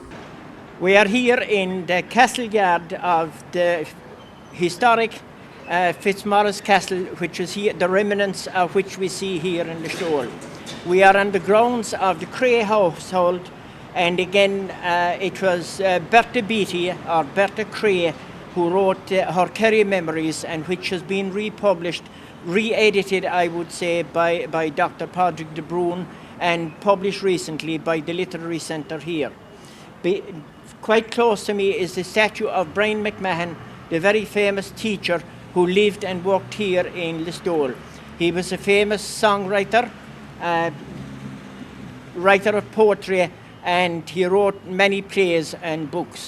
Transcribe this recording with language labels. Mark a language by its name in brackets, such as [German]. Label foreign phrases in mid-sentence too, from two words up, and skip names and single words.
[English] We are here in the castle yard of the historic Fitzmaurice Castle, which is here, the remnants of which we see here in the Listowel. We are on the grounds of the Cray household, and again it was Bertha Beattie, or Bertha Cray, who wrote her Kerry memoirs, and which has been republished, re-edited, I would say, by Dr. Padraig de Brún, and published recently by the Literary Centre here. Quite close to me is the statue of Brian McMahon, the very famous teacher who lived and worked here in Listowel. He was a famous songwriter, writer of poetry, and he wrote many plays and books.